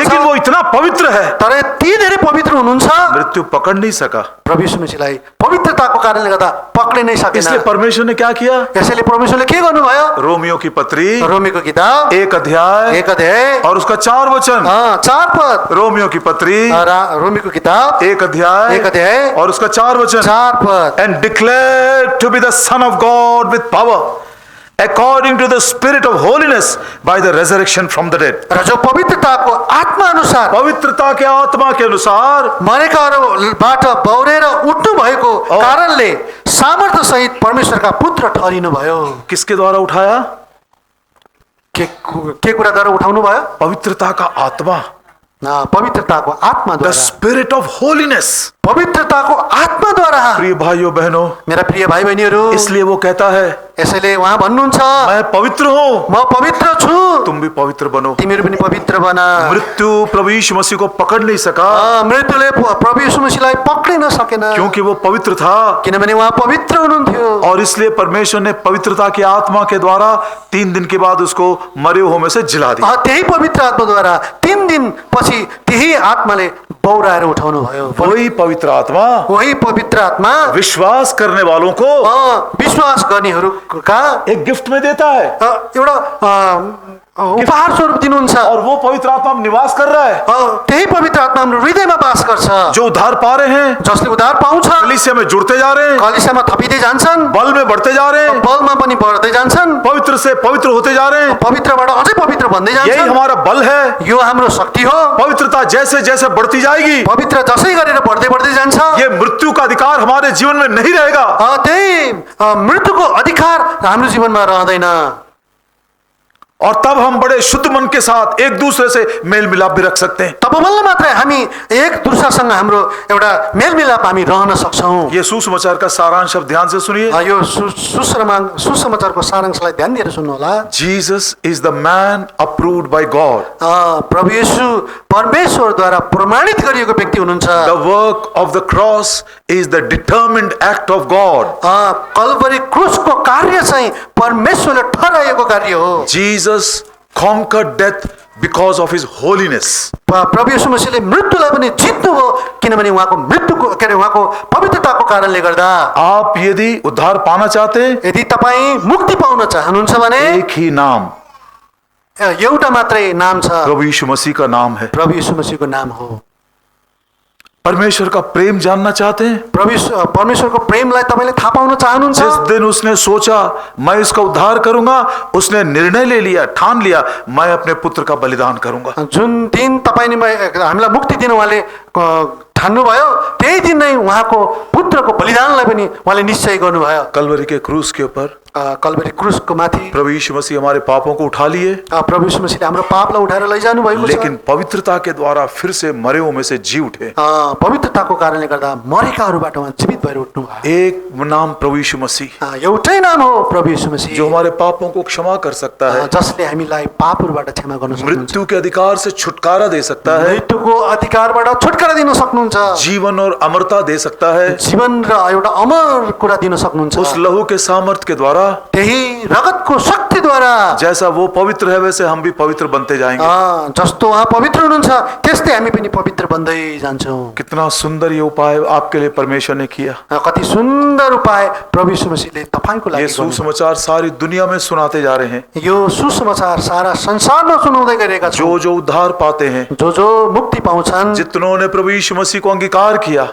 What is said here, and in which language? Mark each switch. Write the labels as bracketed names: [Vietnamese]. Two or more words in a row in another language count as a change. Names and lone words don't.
[Hindi] लेकिन वो इतना पवित्र है, [Nepali] तर यति धेरै पवित्र हुनुहुन्छ, [Hindi] मृत्यु पकड़ नहीं सका। [Nepali] प्रभु येशू मसीहलाई पवित्रताको कारणले गर्दा पक्रिन नै सकेन। [Hindi] इसलिए परमेश्वर ने क्या किया? [Nepali] यसैले परमेश्वरले के गर्नुभयो? [Hindi] रोमियो की पत्री [Nepali] रोमीको किताब [Hindi] 1 अध्याय और उसका 4 वचन। [Nepali] 4 पद। [Hindi] रोमियो की पत्री [Nepali] रोमीको किताब [Hindi] 1 अध्याय और उसका 4 वचन। [Nepali] 4 पद। [English] And declared to be the Son of God with power, according to the Spirit of holiness, by the resurrection from the dead. [Nepali] र जो पवित्रताको आत्मा अनुसार, [Hindi] पवित्रता के आत्मा के अनुसार [Nepali] मरेकाहरूबाट बौरेर उठ्नु भएको कारणले सामर्थ्य सहित परमेश्वरका पुत्र ठहरिनु भयो। [Hindi] किसके द्वारा उठाया? [Nepali] के कुराद्वारा उठाउनु भयो? [Hindi] पवित्रता का आत्मा, [Nepali] पवित्रताको आत्मा [English] the द्वारा, Spirit of holiness. [Nepali] पवित्रताको आत्माद्वारा। [Hindi] प्रिय भाइयों बहनों, [Nepali] मेरा प्रिय भाइ बहिनीहरू, [Hindi] इसलिए वो कहता है [Nepali] यसैले उहाँ भन्नुहुन्छ, [Hindi] मैं पवित्र हूँ, [Nepali] म पवित्र छु, [Hindi] तुम भी पवित्र बनो। [Nepali] तिमीहरू पनि पवित्र बना। [Hindi] मृत्यु प्रभु यीशु मसीह को पकड़ नहीं सका [Nepali] मृत्युले प्रभु येशू मसीहलाई पक्रिन सकेन, [Hindi] क्योंकि वो पवित्र था, [Nepali] किनभने उहाँ पवित्र हुनुहुन्थ्यो। [Hindi] और इसलिए परमेश्वर ने पवित्रता की आत्मा के द्वारा 3 दिन के बाद उसको मरे हुए में से जिला दिया। [Nepali] त्यही पवित्र आत्माद्वारा 3 दिन पछि त्यही आत्माले बौराएर उठाउनु भयो। [Hindi] वही पवित्र आत्मा वही पवित्र आत्मा विश्वास करने वालों को [Nepali] विश्वास गर्नेहरूका [Hindi] एक गिफ्ट में देता है, [Nepali] एउटा उपहार स्वरूप दिनुहुन्छ। [Hindi] और वो पवित्र आत्मा में निवास कर रहा है। [Nepali] त्यही पवित्र आत्मा हाम्रो हृदयमा वास गर्छ। [Hindi] जो उद्धार पा रहे हैं, [Nepali] जसले उद्धार पाउँछ, [Hindi] कलीसिया में जुड़ते जा रहे हैं, [Nepali] कलिसियामा थपिँदै जान्छन्, [Hindi] बल में बढ़ते जा रहे हैं, [Nepali] बलमा पनि बढ्दै जान्छन्, [Hindi] पवित्र से पवित्र होते जा रहे हैं। [Nepali] पवित्रबाट अझै पवित्र भन्दै यही जान्छन्। [Hindi] हमारा बल है। [Nepali] यो हाम्रो शक्ति हो। [Hindi] पवित्रता जैसे जैसे बढ़ती जाएगी, [Nepali] पवित्र जसै गरेर बढ्दै बढ्दै जान्छ, [Hindi] ये मृत्यु का अधिकार हमारे जीवन में नहीं रहेगा। [Nepali] त्यही मृत्युको अधिकार हाम्रो जीवनमा रहँदैन। [Hindi] और तब हम बड़े शुद्ध मन के साथ एक दूसरे से मेल मिलाप भी रख सकते हैं। [Nepali] तब बल्ल मात्रै हामी एक दुसरासँग हाम्रो एउटा मेलमिलाप हामी रहन सक्छौँ। [Hindi] ये सुसमाचार का सारांश अब ध्यान से सुनिए। [Nepali] यो सुसमाचारको सारांशलाई ध्यान दिएर सुन्नुहोला। [English] Jesus is the man approved by God. [Nepali] प्रभु येशू परमेश्वरद्वारा प्रमाणित गरिएको व्यक्ति हुनुहुन्छ। [English] The work of the cross is the determined act of God. [Nepali] कल्वरी क्रुसको कार्य चाहिँ परमेश्वरले ठहराएको कार्य हो। [English] जीसस conquered death because of his holiness. [Nepali] प्रभु येशू मसीहले मृत्युलाई पनि जित्नुभयो, किनभने उहाँको मृत्युको उहाँको पवित्रताको कारणले गर्दा। [Hindi] आप यदि उद्धार पाना चाहते हैं, [Nepali] यदि तपाईँ मुक्ति पाउन चाहनुहुन्छ भने [Hindi] एक ही नाम, [Nepali] एउटा मात्रै नाम छ, [Hindi] प्रभु यीशु मसीह का नाम है। [Nepali] प्रभु येशू मसीहको नाम हो। [Hindi] परमेश्वर का प्रेम जानना चाहते हैं? [Nepali] परमेश्वरको प्रेमलाई तपाईँले थाहा पाउन चाहनुहुन्छ? [Hindi] जिस दिन उसने सोचा मैं इसका उद्धार करूंगा, उसने निर्णय ले लिया, ठान लिया, मैं अपने पुत्र का बलिदान करूंगा। [Nepali] जुन दिन तपाईँले हामीलाई मुक्ति दिनु उहाँले ठान्नुभयो, त्यही दिन नै उहाँको पुत्रको बलिदानलाई पनि उहाँले निश्चय गर्नुभयो। [Hindi] कलवरी के क्रूस के ऊपर [Nepali] कल्वरी क्रुसको माथि [Hindi] प्रभु यीशु मसीह हमारे पापों को उठा लिए, [Nepali] प्रभु यीशु मसीहले हाम्रो पापलाई उठाएर लैजानु भएको छ। [Hindi] लेकिन पवित्रता के द्वारा फिर से मरे हुए में से जी उठे। [Nepali] पवित्रताको कारणले गर्दा मरेकाहरूबाट उहाँ जीवित भएर उठ्नु भयो। [Hindi] एक नाम प्रभु यीशु मसीह, [Nepali] एउटै नाम हो प्रभु यीशु मसीह, [Hindi] जो हमारे पापों को क्षमा कर सकता है, [Nepali] जसले हामीलाई पापहरूबाट क्षमा गर्न सक्नुहुन्छ, [Hindi] मृत्यु के अधिकार से छुटकारा दे सकता है, [Nepali] मृत्युको अधिकारबाट छुटकारा दिन सक्नुहुन्छ, [Hindi] जीवन और अमरता दे सकता है। [Nepali] जीवन र एउटा अमर कुरा दिन सक्नुहुन्छ। [Hindi] उस लहू के सामर्थ्य के द्वारा, [Nepali] त्यही रगतको शक्तिद्वारा, [Hindi] जैसा वो पवित्र है वैसे हम भी पवित्र बनते जाएंगे। [Nepali] जस्तो उहाँ पवित्र हुनुहुन्छ त्यस्तै हामी पनि पवित्र बन्दै जान्छौँ। [Hindi] कितना सुंदर ये उपाय आपके लिए परमेश्वर ने किया। [Nepali] कति सुन्दर उपाय प्रभु यीशु मसीहले तपाईको लागि [Hindi] ये सुसमाचार सारी दुनिया में सुनाते जा रहे हैं। [Nepali] यो सुसमाचार सारा संसारमा सुनाउँदै गरेका छौँ। [Hindi] जो जो उद्धार पाते हैं, [Nepali] जो मुक्ति पाउँछन्, [Hindi] जितनों ने प्रभु यीशु मसीह को अंगीकार किया,